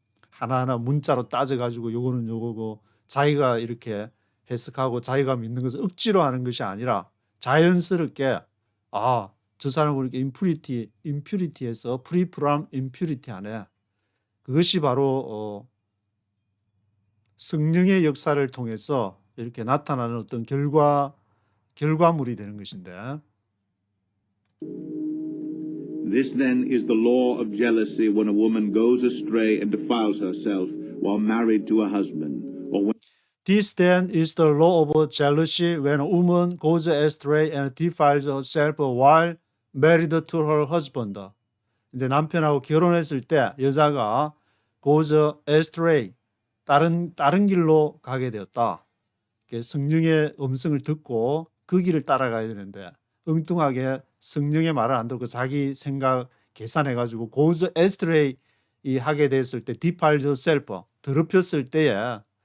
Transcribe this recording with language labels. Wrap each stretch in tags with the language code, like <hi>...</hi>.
<ko>하나하나 문자로 따져가지고 요거는 요거고 자기가 이렇게 해석하고 자기가 믿는 것을 억지로 하는 것이 아니라 자연스럽게 저 사람은 이렇게 impurity에서</ko> <en>free from impurity</en> <ko>하네. 그것이 바로 성령의 역사를 통해서 이렇게 나타나는 어떤 결과물이 되는 것인데</ko> <en>This then is the law of jealousy when a woman goes astray and defiles herself while married to a husband, or when This then is the law of jealousy when a woman goes astray and defiles herself while married to her husband.</en> <ko>이제 남편하고 결혼했을 때 여자가</ko> <en>goes astray,</en> <ko>다른 길로 가게 되었다. 성령의 음성을 듣고 그 길을 따라가야 되는데 엉뚱하게 성령의 말을 안 듣고 자기 생각 계산해가지고</ko> <en>goes astray</en> <ko>하게 됐을 때</ko> <en>defiled herself,</en> <ko>더럽혔을 때에</ko>